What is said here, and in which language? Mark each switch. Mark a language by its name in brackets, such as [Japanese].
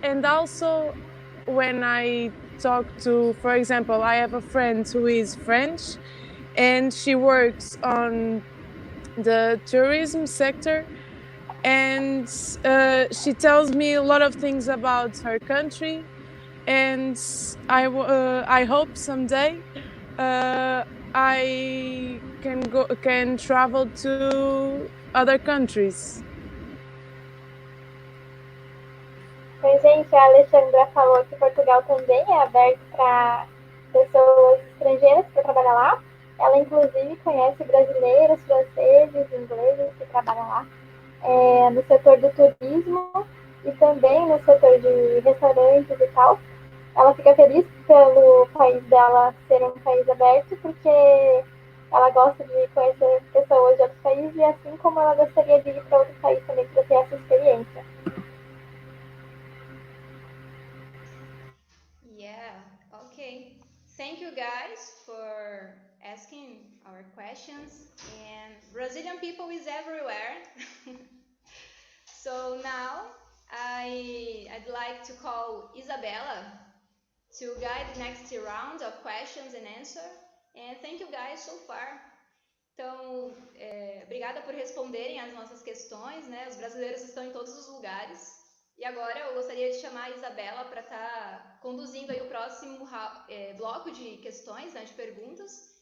[English] And also when I talk to, for example, I have a friend who is French and she works on the tourism sector, and she tells me a lot of things about her country, and I hope someday I can travel to other countries. [Portuguese] Mas, gente, a Alexandra falou que Portugal também é aberto para pessoas estrangeiras para trabalhar lá. Ela, inclusive, conhece brasileiros, franceses, ingleses que trabalham lá no setor do turismo e também no setor de restaurantes e tal. Ela fica feliz pelo país dela ser um país aberto, porque ela gosta de conhecer pessoas de outros países e assim como ela gostaria de ir para outro país também para ter essa experiência. [English] Yeah, okay. Thank you guys for asking our questions. And Brazilian people is everywhere. So now I'd like to call Isabella to guide the next round of questions and answer. And thank you guys so far. [Portuguese] Então, obrigada por responderem as nossas questões, né? Os brasileiros estão em todos os lugares. E agora eu gostaria de chamar a Isabela para estar conduzindo aí o próximo bloco de questões, né, de perguntas.